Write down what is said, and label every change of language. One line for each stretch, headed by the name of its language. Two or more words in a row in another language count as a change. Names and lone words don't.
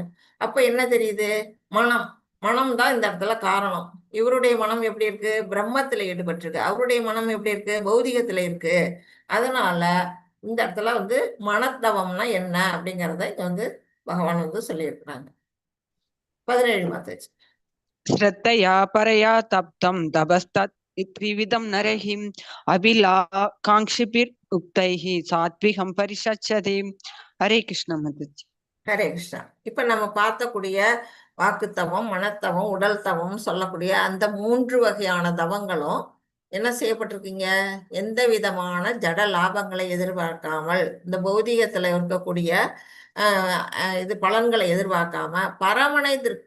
Tamil: அப்ப என்ன தெரியுது? மனம். மனம் தான் இந்த இடத்துல காரணம். இவருடைய மனம் எப்படி இருக்கு? பிரம்மத்துல ஈடுபட்டிருக்கு. அவருடைய மனம் எப்படி இருக்கு? பௌதிகத்துல இருக்கு. அதனால இந்த இடத்துல வந்து மனத்தவம்னா என்ன அப்படிங்கிறத இங்க வந்து பகவான் வந்து சொல்லியிருக்கிறாங்க. 17 மாதாஜி.
Sanskrit: श्रद्धया परया तप्तं तपस्तत् त्रिविधं नरहिं अभिलाकाङ्क्षिभिर् उक्तैः सात्विकं परिषच्यते. हरे कृष्ण माताजी.
Tamil: ஹரே கிருஷ்ணா. இப்ப நம்ம பார்த்தக்கூடிய வாக்குத்தவம், மனத்தவம், உடல் தவம் சொல்லக்கூடிய அந்த 3 வகையான தவங்களும் என்ன செய்யப்பட்டிருக்கீங்க? எந்த விதமான ஜட லாபங்களை எதிர்பார்க்காமல், இந்த பௌதிகத்துல இருக்கக்கூடிய இது பலன்களை எதிர்பார்க்காம பரமனை திருப்தி